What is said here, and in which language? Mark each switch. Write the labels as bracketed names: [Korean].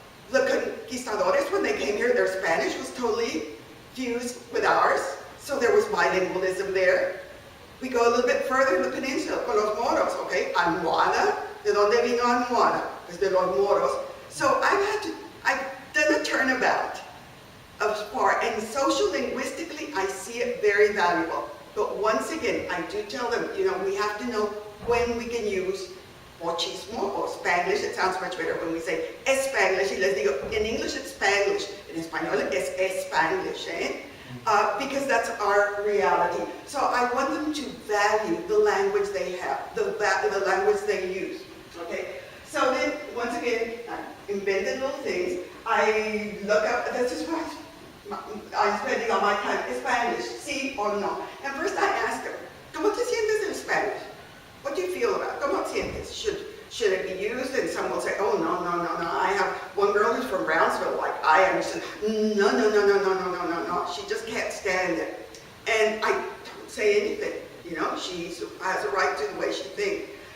[English] The conquistadores, when they came here, their Spanish was totally fused with ours, so there was bilingualism there. We go a little bit further in the peninsula, [Spanish] con los moros, [English] okay? [Spanish] Almohada, ¿de dónde vino almohada? Pues de los moros. [English] So I've done a turnabout of far, and social linguistically, I see it very valuable. But once again, I do tell them, we have to know when we can use pochismo or Spanglish. It sounds much better when we say Spanglish. [Spanish] Y les digo, [English] in English it's Spanglish, in [Spanish] español es [English] Spanglish, because that's our reality. So I want them to value the language they have, the language they use. Okay. So then, once again, I invented little things. I look up. This is what I'm spending all my time. Spanish, sí or no? And first I ask them, [Spanish] ¿Cómo te sientes en [English] Spanish? What do you feel about it? [Spanish] ¿Cómo sientes? [English] Should it be used? And some will say, oh, no. I have one girl who's from Brownsville, like I am. She said, no. She just can't stand it. And I don't say anything. She has a right to the way she thinks.